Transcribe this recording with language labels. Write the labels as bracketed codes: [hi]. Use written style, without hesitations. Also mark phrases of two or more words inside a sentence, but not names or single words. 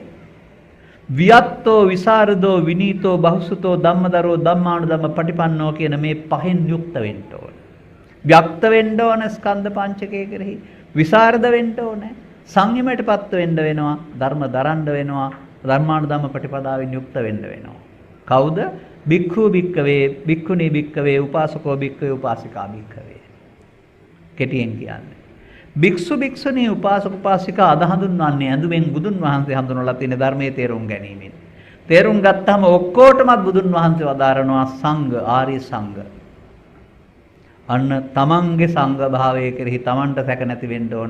[pi] වියත්තෝ විසරදෝ විනීතෝ බහුසුතෝ ධම්මදරෝ ධම්මානුධම්ම පටිපන්නෝ [si] කියන මේ පහෙන් යුක්ත වෙන්න ඕන. ව්‍යක්ත වෙන්න ඕන ස්කන්ධ පංචකය කෙරෙහි. විසරද වෙන්න ඕන. සංයමයටපත් වෙන්න වෙනවා. ධර්ම දරන්න වෙනවා. ධර්මානුධම්ම පටිපදාවෙන් යුක්ත වෙන්න වෙනවා. කවුද? [pi] භික්ඛු භික්ඛවේ භික්ඛුනී භික්ඛවේ උපාසකෝ භික්ඛවේ උපාසිකා භික්ඛවේ. [si] කෙටියෙන් කියන්නේ භික්ෂු භික්ෂුණී උපාසක උපාසිකා අද හඳුන්වන්නේ ඇඳුමෙන් බුදුන් වහන්සේ හඳුන්වලා තියෙන ධර්මයේ තේරුම් ගැනීමෙන්. තේරුම් ගත්තාම ඔක්කොටමත් බුදුන් වහන්සේ වදාරනවා සංඝ ආර්ය සංඝ. අන්න තමන්ගේ සංඝ භාවයේ කෙරෙහි තමන්ට සැක නැති වෙන්න ඕන.